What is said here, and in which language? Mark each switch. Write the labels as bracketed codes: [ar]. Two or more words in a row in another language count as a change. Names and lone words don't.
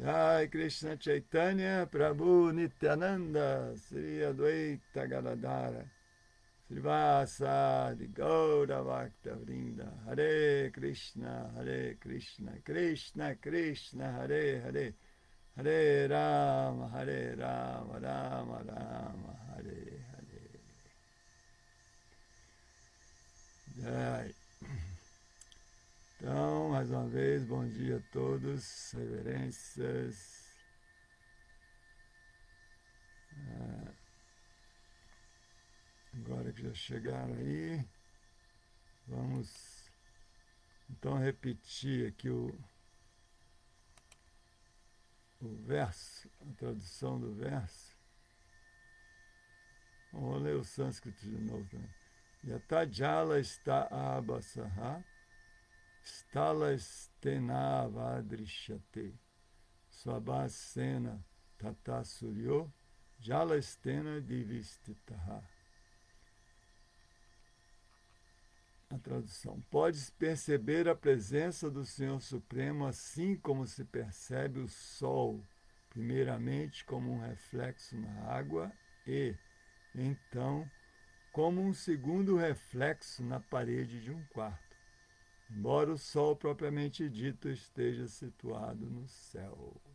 [sa] जय कृष्ण चैतन्य प्रभु नित्यानन्द श्री अद्वैत गदाधर श्रीवासादि गौर भक्त वृन्द हरे कृष्ण कृष्ण कृष्ण हरे हरे हरे राम राम राम हरे जय. [pt] Então, mais uma vez, bom dia a todos, reverências. Agora que já chegaram aí, vamos então repetir aqui o verso, a tradução do verso. Vamos ler o sânscrito de novo também. [sa] यताजल स्थ आभासः, स्थल स्थेन वदृश्यते, स्वाभासेन तथा सूर्यो, जल स्थेन दिविस्थितः. [pt] a tradução. Pode perceber a presença do Senhor Supremo assim como se percebe o sol, primeiramente como um reflexo na água e, então, como um segundo reflexo na parede de um quarto, embora o sol propriamente dito esteja situado no céu.